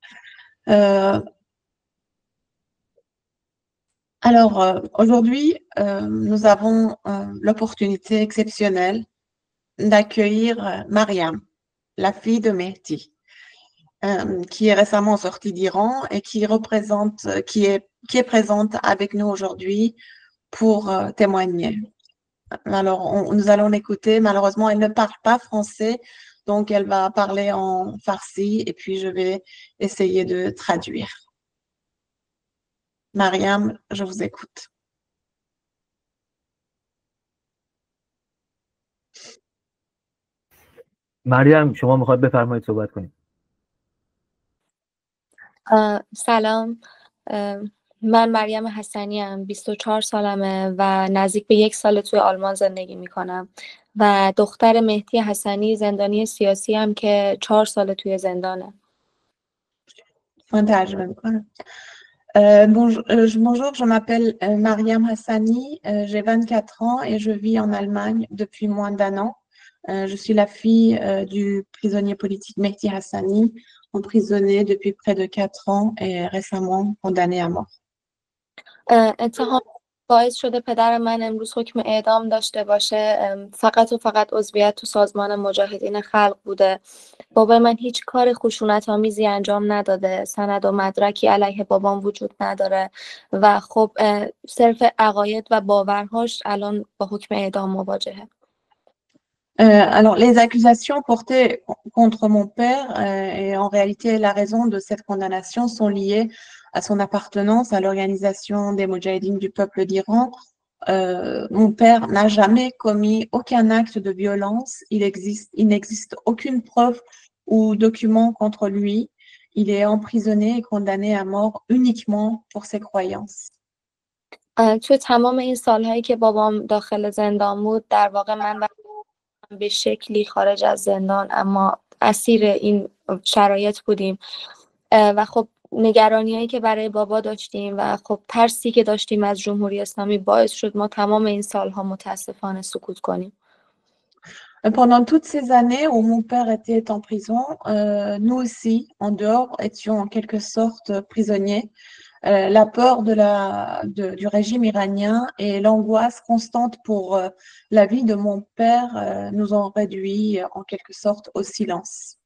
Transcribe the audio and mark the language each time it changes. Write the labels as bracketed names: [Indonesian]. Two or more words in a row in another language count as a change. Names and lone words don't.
[French] Alors, aujourd'hui, nous avons l'opportunité exceptionnelle d'accueillir Mariam, la fille de Mehdi, qui est récemment sortie d'Iran et qui est présente avec nous aujourd'hui pour témoigner. Alors, nous allons l'écouter. Malheureusement, elle ne parle pas français, donc elle va parler en farsi et puis je vais essayer de traduire. Mariam, je vous écoute. [Persian] مریم شما میخواد بفرمایید صحبت کنید. سلام، من مریم حسنی ام، 24 سالمه و نزدیک به 1 سال توی آلمان زندگی میکنم و دختر مهدی حسنی، زندانی سیاسی هم که 4 سال توی زندانه. من ترجمه میکنم. [French] Bonjour, je m'appelle Mariam Hassani, j'ai 24 ans et je vis en Allemagne depuis moins d'1 an. Je suis la fille du prisonnier politique Mehdi Hassani, emprisonné depuis près de 4 ans et récemment condamné à mort. [Persian] اتهام باعث شده پدر من امروز حکم اعدام داشته باشه. فقط و فقط عضویت تو سازمان مجاهدین خلق بوده. بابای من هیچ کار خشونت‌آمیزی انجام نداده. سند و مدرکی علیه بابام وجود نداره و خب صرف عقاید و باورهاش الان با حکم اعدام مواجهه. [French] Alors, les accusations portées contre mon père et en réalité la raison de cette condamnation sont liées à son appartenance à l'organisation des Moudjahidines du peuple d'Iran. Mon père n'a jamais commis aucun acte de violence. Il n'existe aucune preuve ou document contre lui. Il est emprisonné et condamné à mort uniquement pour ses croyances. [Persian] توی تمام این سالهایی که بابام داخل زندان بود، در واقع من به شکلی خارج از زندان اما اسیر این شرایط بودیم و خب نگرانیایی که برای بابا داشتیم و خب ترسی که داشتیم از جمهوری اسلامی باعث شد ما تمام این سالها متاسفانه سکوت کنیم. [French] Pendant toutes ces années où mon père était en prison, nous aussi, en dehors, étions en quelque sorte prisonniers. La peur du régime iranien et l'angoisse constante pour la vie de mon père nous ont réduits en quelque sorte au silence.